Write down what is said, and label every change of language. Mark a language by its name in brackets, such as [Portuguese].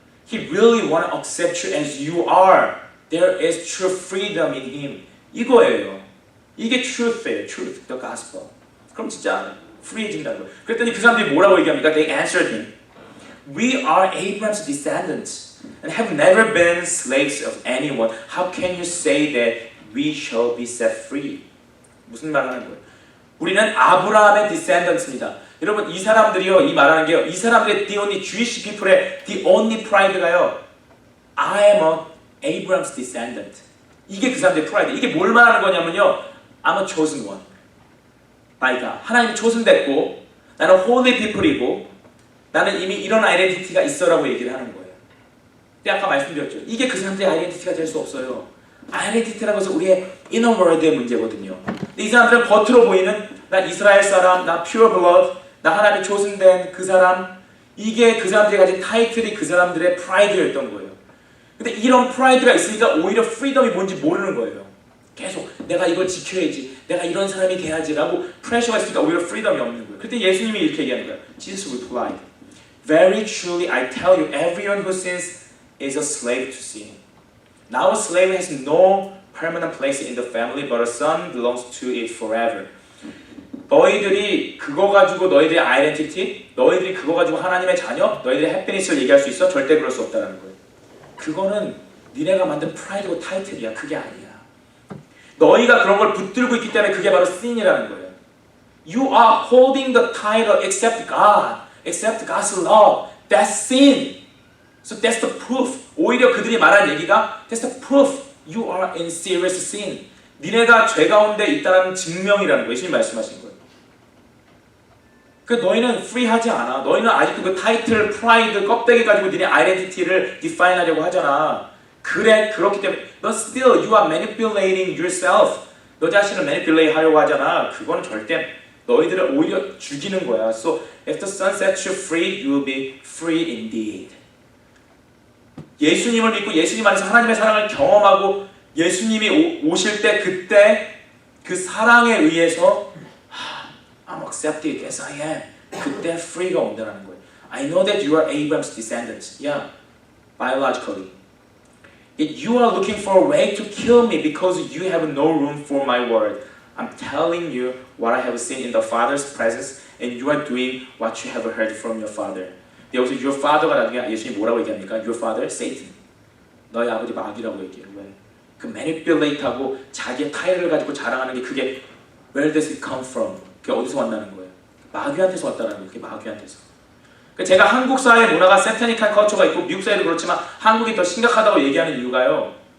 [English] He really wanna accept you as you are. There is true freedom in Him. [Korean] 이거예요. 이게 truth예요. [English] Truth, the gospel. [Korean] 그럼 진짜 free해진다는 거예요. 그랬더니 그 사람들이 뭐라고 얘기합니까? [English] They answered him. We are Abraham's descendants and have never been slaves of anyone. How can you say that we shall be set free? [Korean] 무슨 말을 하는 거예요? 우리는 아브라함의 descendants입니다. 여러분 이 사람들이요, 이 말하는 게요, 이 사람들의 the only Jewish people의 the only pride가요, [English] I am a Abraham's descendant. [Korean] 이게 그 사람들의 pride. 이게 뭘 말하는 거냐면요, [English] I'm a chosen one. by God. [Korean] 하나님이 chosen됐고 나는 holy people이고 나는 이미 이런 아이덴티티가 있어라고 얘기를 하는 거예요. 근데 아까 말씀드렸죠. 이게 그 사람들의 아이덴티티가 될 수 없어요. 아이덴티티라는 것은 우리의 inner world의 문제거든요. 근데 이 사람들은 겉으로 보이는 나 이스라엘 사람, 나 pure blood, 나 하나님이 chosen된 그 사람, 이게 그 사람들이 가진 타이틀이 그 사람들의 프라이드였던 거예요. 근데 이런 프라이드가 있으니까 오히려 프리덤이 뭔지 모르는 거예요. 계속 내가 이걸 지켜야지, 내가 이런 사람이 돼야지라고 프레셔가 있으니까 오히려 프리덤이 없는 거예요. 그때 예수님이 이렇게 얘기하는 거예요. [English] Jesus replied, Very truly I tell you, everyone who sins is a slave to sin. Now a slave has no permanent place in the family, but a son belongs to it forever. [Korean] 너희들이 그거 가지고 너희들의 아이덴티티, 너희들이 그거 가지고 하나님의 자녀, 너희들의 해피니스를 얘기할 수 있어? 절대 그럴 수 없다는 거예요. 그거는 니네가 만든 프라이드고 타이틀이야. 그게 아니야. 너희가 그런 걸 붙들고 있기 때문에 그게 바로 sin이라는 거예요. [English] You are holding the title except God, except God's love. That's sin. So that's the proof. [Korean] 오히려 그들이 말한 얘기가 [English] that's the proof. You are in serious sin. [Korean] 니네가 죄 가운데 있다는 증명이라는 거예요. 예수님 말씀하신 거예요. 그 너희는 free하지 않아. 너희는 아직도 그 타이틀, 프라이드, 껍데기 가지고 니네 아이덴티티를 디파인하려고 하잖아. 그래, 그렇기 때문에 [English] But still you are manipulating yourself. [Korean] 너 자신을 manipulate 하려고 하잖아. 그거는 절대 너희들을 오히려 죽이는 거야. [English] So if the Son sets you free, you will be free indeed. [Korean] 예수님을 믿고 예수님 안에서 하나님의 사랑을 경험하고 예수님이 오실 때 그때 그 사랑에 의해서 [English] I'm accepted as I am. [Korean] 그때 free가 온다는 거예요. [English] I know that you are Abraham's descendants. Yeah, biologically. Yet you are looking for a way to kill me because you have no room for my word. I'm telling you what I have seen in the Father's presence, and you are doing what you have heard from your father. [Korean] 여기서 your father가 나중에 예수님이 뭐라고 얘기합니까? [English] Your father, Satan. [Korean] 너희 아버지 마귀라고 얘기해요. 왜? 그 manipulate하고 자기의 타이틀을 가지고 자랑하는 게 그게 [English] where does it come from? [Korean] 그게 어디서 왔다는 거예요? 마귀한테서 왔다는 거예요. 그게 마귀한테서. 제가 한국 사회 문화가 세타닉한 컬처가 있고 미국 사회도 그렇지만 한국이 더 심각하다고 얘기하는 이유가요.